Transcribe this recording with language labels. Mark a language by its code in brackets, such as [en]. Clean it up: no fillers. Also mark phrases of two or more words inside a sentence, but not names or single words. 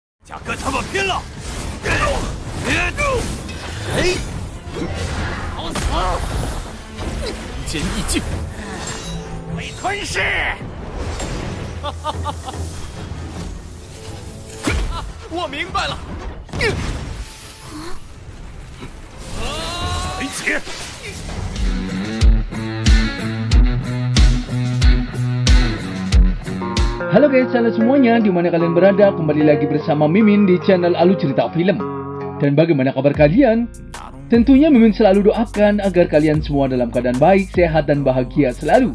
[zh] 跟他们拼了！哎，好死！一剑一境，被吞噬！我明白了。雷劫！ [id] Halo guys, halo semuanya, dimana kalian berada, kembali lagi bersama Mimin di channel Alu Cerita Film. Dan bagaimana kabar kalian? Tentunya Mimin selalu doakan agar kalian semua dalam keadaan baik, sehat, dan bahagia selalu.